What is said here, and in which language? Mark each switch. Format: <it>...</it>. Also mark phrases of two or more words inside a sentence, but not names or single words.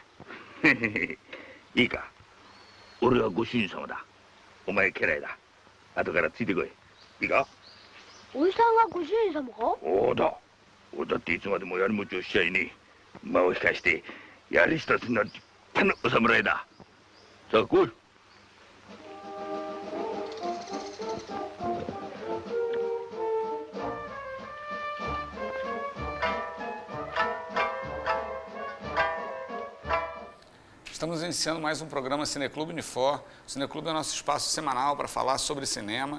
<ja>いいか。俺はご主人様だ。お前家来だ。後からついてこい。いいか。おいさんがご主人様か？そうだ。俺だっていつまでも槍持ちをしちゃいねえ。間を引かして槍一つになる立派なお侍だ。さあ来い。</ja> <pt>Estamos iniciando mais um programa Cineclube Unifor. O Cineclube é o nosso espaço semanal para falar sobre cinema.</pt>